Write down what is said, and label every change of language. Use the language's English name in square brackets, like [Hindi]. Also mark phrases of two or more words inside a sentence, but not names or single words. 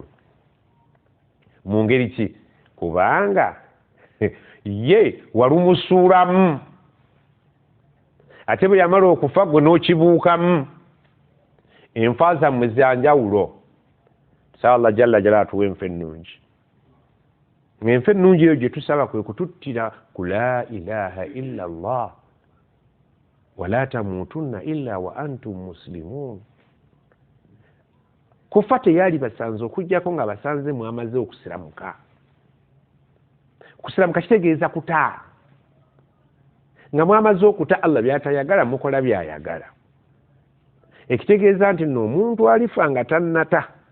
[Ganda] mu ngeri ki kubanga ye walumusuulamu ate bwe yamala okufa gwe n'okibuukamu enfa zammwe za njawulo tusaba [Arabic] الله جل جلاله [Ganda] atuwe enfa ennungi enfa ennungi eyo gye tusaba kwe kututtira ku [Arabic] لا إله إلا الله ولا تموتن إلا وأنتم مسلمون [Ganda] kufa teyali basanze okujjako nga basanze mwamaze okusiramuka kusiramuka kitegeeza kuta nga mwamaze okuta Allah byatayagala mukola byayagala ekitegeeza nti nno omuntu alifa nga tannata